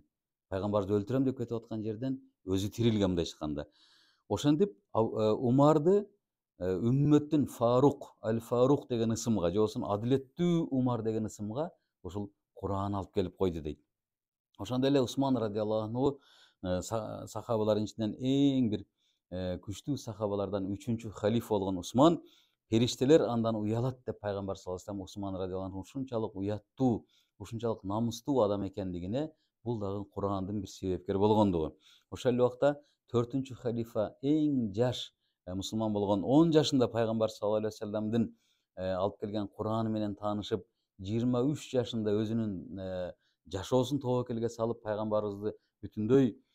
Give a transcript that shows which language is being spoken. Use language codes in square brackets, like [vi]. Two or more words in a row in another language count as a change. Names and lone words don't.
[ky] Пайгамбарды өлтүрөм деп кетип аткан жерден өзү тирилген мындай айтканда. Ошентип Умарды үммөттүн Аль-Фарук деген ысымга, же болбосо адилеттүү Умар деген ысымга ушул Куран алып келип койду дейт. Ошондой эле Усман [ar] رضي الله عنه [ky] сахабалардын ичинен эң бир күчтүү сахабалардан 3-чү халифа болгон Усман, периштелер андан уялат деп Пайгамбар [ar] صلى الله عليه وسلم [ky] Усман [ar] رضي الله عنه [ky] ушунчалык уяттуу, ушунчалык намыстуу адам экендигине бул дагы Курандын бир себепкер болгондугу. Ошол эле убакта 4-чү халифа эң жаш мусулман болгон 10 жашында Пайгамбар [ar] صلى الله عليه وسلمдын [ky] алып келген Кураны менен таанышып, 23 жашында өзүнүн жашоосун тобокелге салып, пайгамбарыбызды бүтүндөй